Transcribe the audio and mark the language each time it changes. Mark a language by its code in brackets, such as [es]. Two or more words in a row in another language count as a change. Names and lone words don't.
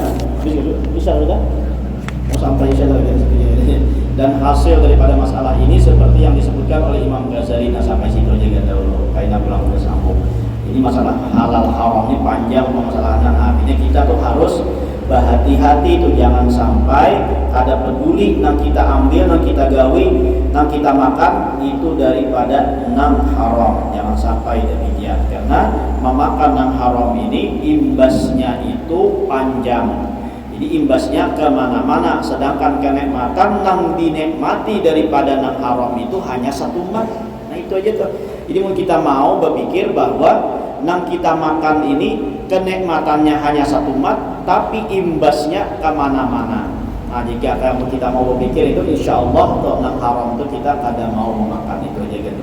[id] Bisa sudah mau sampai saya lagi. Dan hasil daripada masalah ini seperti yang disebutkan oleh Imam Ghazali. Nah sampai situ aja dulu kayaknya pulang udah sambung. Ini masalah halal haram ini panjang permasalahannya. Artinya kita tuh harus berhati-hati tuh jangan sampai ada peduli nang kita ambil, [bjn] nang kita gawi, [id] nang kita makan itu daripada nang haram. Jangan sampai demikian karena memakan nang haram ini imbasnya itu panjang. Jadi imbasnya kemana-mana. Sedangkan kenikmatan nang dinikmati daripada nang haram itu hanya satu mat. Nah itu aja tuh. Jadi mau kita mau berpikir bahwa nang kita makan ini kenikmatannya hanya satu mat, tapi imbasnya kemana-mana. Nah jika kita mau berpikir itu, insya Allah untuk nang haram itu [bjn] kita kada mau [id] memakan itu aja gitu.